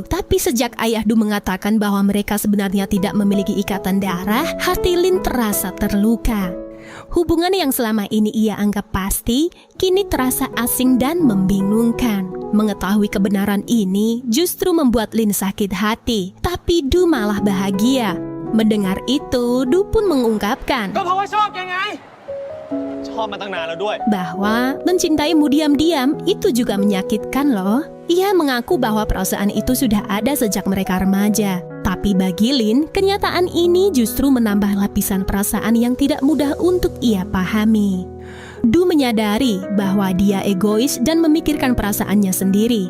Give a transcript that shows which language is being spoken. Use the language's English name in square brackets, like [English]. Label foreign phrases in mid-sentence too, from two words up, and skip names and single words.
[Indonesian] Tapi sejak ayah Du mengatakan bahwa mereka sebenarnya tidak memiliki ikatan darah, hati Lin terasa terluka. Hubungan yang selama ini ia anggap pasti, kini terasa asing dan membingungkan. Mengetahui kebenaran ini justru membuat Lin sakit hati, tapi Du malah bahagia. Mendengar itu, Du pun mengungkapkan [Thai] ก็เพราะว่าชอบยังไง ชอบมาตั้งนานแล้วด้วย [Indonesian] bahwa mencintaimu diam-diam itu juga menyakitkan loh. Ia mengaku bahwa perasaan itu sudah ada sejak mereka remaja. Tapi bagi Lin, kenyataan ini justru menambah lapisan perasaan yang tidak mudah untuk ia pahami. Du menyadari bahwa dia egois dan memikirkan perasaannya sendiri.